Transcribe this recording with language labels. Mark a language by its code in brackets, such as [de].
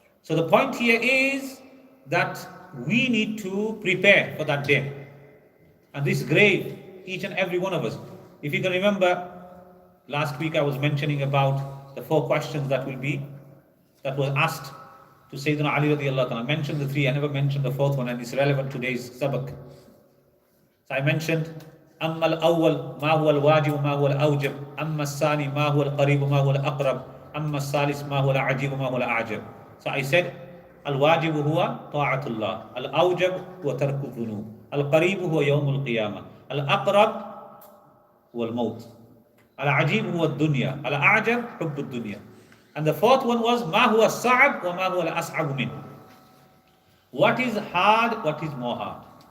[en] So the point here is that we need to prepare for that day. And this grave, each and every one of us. If you can remember, last week I was mentioning about the 4 questions that was asked to Sayyidina Ali radiallahu ta'ala. I mentioned the 3, I never mentioned the 4th one, and it's relevant to today's sabak. So I mentioned, [ar] أما الأول ما هو الواجب ما هو الأوجب، أما الثاني ما هو القريب ما هو الأقرب، أما الثالث ما هو العجيب ما هو الأعجب. [en] So I said, [ar] الواجب هو طاعة الله، الأوجب هو ترك الذنوب، القريب هو يوم القيامة، الأقرب هو الموت، العجيب هو الدنيا، الأعجب حب الدنيا. [en] And the 4th one was [ar] ما هو الصعب وما هو الأصعب منه. [en] What is hard, what is more hard?